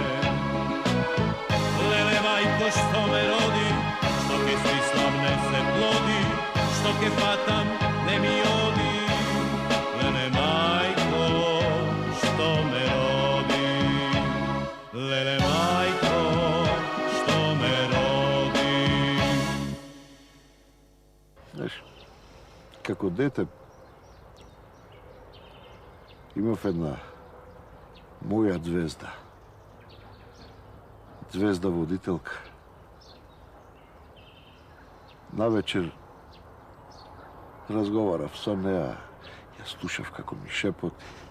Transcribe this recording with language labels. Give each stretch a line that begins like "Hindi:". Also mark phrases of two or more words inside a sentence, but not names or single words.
Macedonian: Леле мајко што ме роди, што ќе смислам не се плоди, што ќе фатам не ми оди. Леле мајко што ме роди, леле мајко што ме роди. Знаеш, како дете имав една моја звезда. Звезда водителка. Навечер разговарав со неа, ја слушав како ми шепоти.